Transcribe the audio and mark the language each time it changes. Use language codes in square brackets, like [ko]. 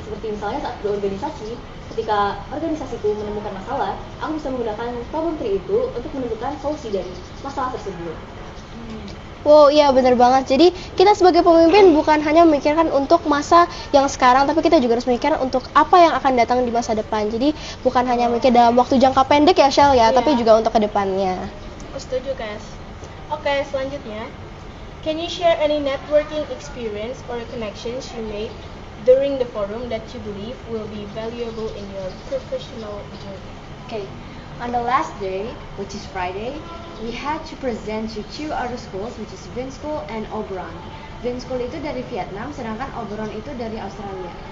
[id] Seperti misalnya saat berorganisasi, ketika organisasiku menemukan masalah, aku bisa menggunakan problem tree itu untuk menentukan solusi dari masalah tersebut. Wow, iya benar banget. Jadi kita sebagai pemimpin bukan hanya memikirkan untuk masa yang sekarang, tapi kita juga harus memikirkan untuk apa yang akan datang di masa depan. Jadi bukan hanya mikir dalam waktu jangka pendek ya Shell ya, tapi juga untuk kedepannya. Setuju guys. Oke, selanjutnya, [en] can you share any networking experience or connections you made during the forum that you believe will be valuable in your professional journey? Okay, on the last day, which is Friday, we had to present to two other schools, which is Vin School and Oberon. [id] Vin School itu dari Vietnam, sedangkan Oberon itu dari Australia.